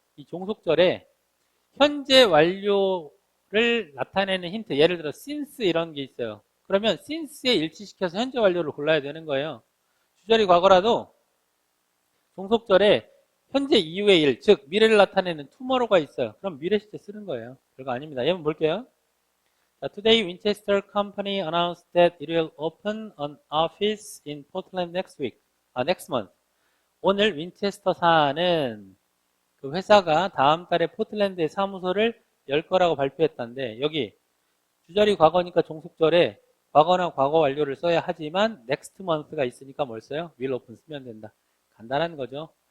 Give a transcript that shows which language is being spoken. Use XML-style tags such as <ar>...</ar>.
<ko>이 종속절에 현재 완료를 나타내는 힌트, 예를 들어 since 이런 게 있어요. 그러면 since에 일치시켜서 현재 완료를 골라야 되는 거예요. 주절이 과거라도 종속절에 현재 이후의 일, 즉 미래를 나타내는 tomorrow가 있어요. 그럼 미래 시제 쓰는 거예요. 별거 아닙니다. 예문 볼게요.</ko> <en>자, Today Winchester Company announced that it will open an office in Portland next month.</en> <ko>오늘 윈체스터사는 그 회사가 다음 달에 포틀랜드에 사무소를 열 거라고 발표했다는데 여기 주절이 과거니까 종속절에 과거나 과거 완료를 써야 하지만 next month가 있으니까 뭘 써요? will open 쓰면 된다. 간단한 거죠.</ko>